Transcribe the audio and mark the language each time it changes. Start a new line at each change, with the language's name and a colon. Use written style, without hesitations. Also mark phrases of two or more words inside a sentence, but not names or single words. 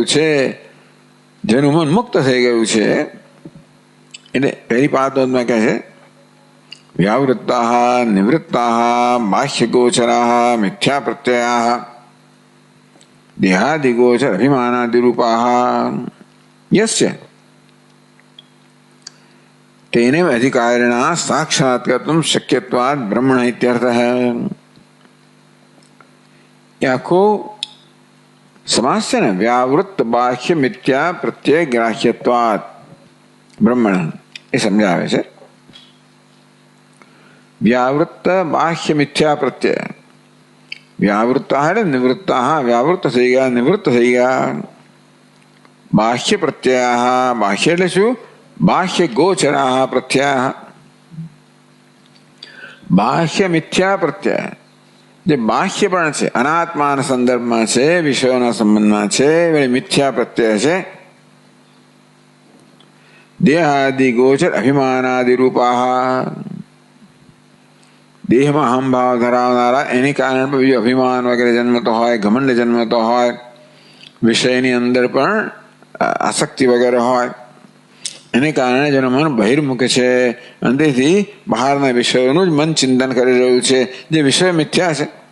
Gujarati: છે, જેનું મન મુક્ત થઈ ગયું છે, એટલે પહેલી પાદમાં કહે છે
Sanskrit: व्यावृत्ता निवृत्ता बाह्य गोचरा मिथ्या प्रत्यया देहादिगोचर अभिमानादिरूपा यस्य तेने अधिकारिणा साक्षात्कर्तुम शक्यत्वाद ब्रह्मण इत्यर्थः.
Gujarati: એ આખો સમાસ છે ને,
Sanskrit: व्यावृत्त बाह्य मिथ्या प्रत्यय ग्राह्यत्वाद ब्रह्मण.
Gujarati: એ સમજાવે છે.
Sanskrit: व्यावृत्त बाह्य मिथ्या प्रत्यय.
Hindi: व्यावृत्ता है निवृत्ता,
Gujarati: व्यावृत्त થઈ ગયા, નિવૃત્ત થઈ ગયા.
Sanskrit: बाह्य प्रत्यय,
Gujarati: बाह्य એટલે શું?
Sanskrit: बाह्य गोचरा प्रत्यय. बाह्य मिथ्या प्रत्यय
Gujarati: જે બાહ્ય પણ છે, અનાત્માના સંદર્ભમાં છે, વિષયોના સંબંધમાં છે, એ મિથ્યા પ્રત્યય છે.
Sanskrit: देहादि गोचर अभिमानादि रूपा,
Gujarati: દેહમાં અહંભાવ ધરાવનારા એને કારણે બીજું અભિમાન વગેરે જન્મતો હોય, ઘમંડ જન્મતો હોય, વિષયની અંદર પણ આસક્તિ વગેરે હોય, એને કારણે જેનું મન બહિર્મુખ છે અને તેથી બહારના વિષયોનું જ મન ચિંતન કરી રહ્યું છે, જે વિષય મિથ્યા છે.